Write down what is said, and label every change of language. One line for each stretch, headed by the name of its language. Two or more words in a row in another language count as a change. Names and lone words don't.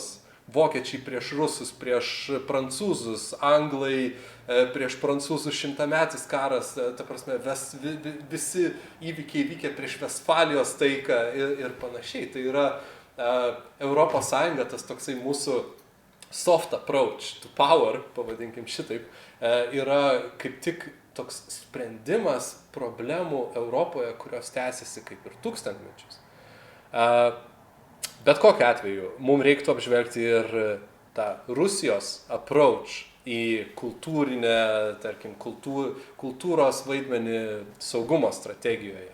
Lithuanian: Vokiečiai prieš rusus, prieš prancūzus, anglai prieš prancūzų šimtametis karas, ta prasme, visi įvykiai vykę prieš Vestfalijos taiką ir panašiai. Tai yra Europos Sąjunga, tas toksai mūsų
English: soft approach to power,
Lithuanian: pavadinkim šitaip, yra kaip tik toks sprendimas problemų Europoje, kurios tęsiasi kaip ir tūkstantmečius. Bet kokiu atveju, mums reiktų apžvelgti ir tą Rusijos approach į kultūrinę, tarkim, kultūros vaidmenį saugumo strategijoje.